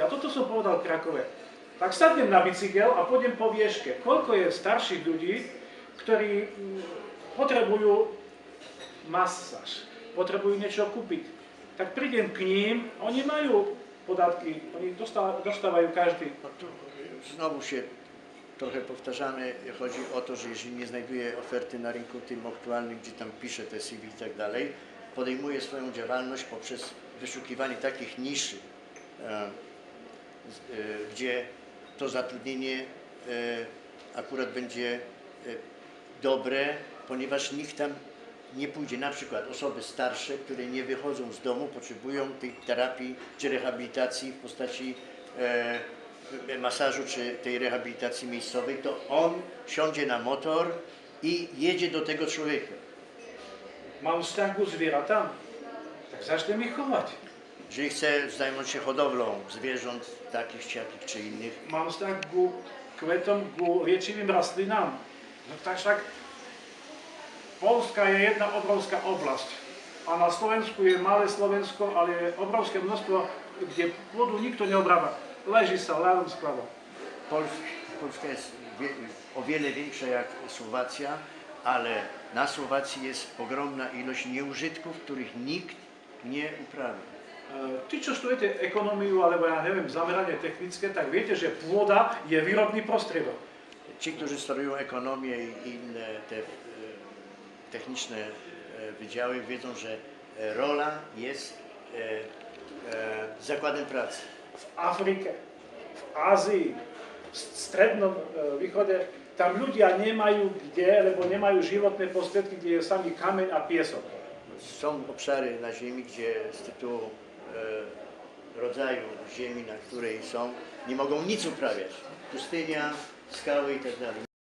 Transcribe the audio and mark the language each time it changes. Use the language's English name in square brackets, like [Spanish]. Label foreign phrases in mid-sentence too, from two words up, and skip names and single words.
[Slovak] A toto som povedal v Krakove. Tak sadnem na bicykel a pôjdem po Vieške. Koľko je starších ľudí, ktorí potrebujú masáž, potrebujú niečo kúpiť. Tak prídem k ním, oni majú podatki, oni dostávajú každý. [Polish] No tu znowu się trochę powtarzamy, chodzi o to, że jeżeli nie znajduje oferty na rynku tym aktualnym, gdzie tam pisze te CV i tak dalej, podejmuje swoją działalność poprzez wyszukiwanie takich niszy, gdzie to zatrudnienie akurat będzie dobre, ponieważ nikt tam nie pójdzie. Na przykład osoby starsze, które nie wychodzą z domu, potrzebują tej terapii czy rehabilitacji w postaci masażu czy tej rehabilitacji miejscowej, to on siądzie na motor i jedzie do tego człowieka. [Slovak] Mám vzťah k zvieratám, tak začnem ich chovať. [Polish] Jeżeli chce zająć się hodowlą zwierząt takich, siakich czy innych, [Slovak] Mám vzťah k kvetom, k liečivým rastlinám. No tak však Polska je jedna obrovská oblasť. A na Slovensku je malé Slovensko, ale je obrovské množstvo, kde pôdu nikto neobrába. Leží sa, ľadom skladá. [Polish] Polska jest o wiele większa jak Słowacja, ale na Słowacji jest ogromna ilość nieużytków, których nikt nie uprawia. [Slovak] Ty, čo študujete ekonómiu, alebo ja neviem, zameranie technické, tak viete, že pôda je výrobný prostriedok. [Polish] Ci, którzy studiują ekonomię i inne te techniczne wydziały, wiedzą, że rola jest zakładem pracy. [Slovak] V Afrike, v Ázii, v strednom východe, tam ľudia nemajú kde, lebo nemajú životné prostriedky, kde je samý kameň a piesok. [Polish] Są obszary na ziemi, gdzie z tytułu rodzaju ziemi, na której są, nie mogą nic uprawiać. Pustynia, skały i tak dalej.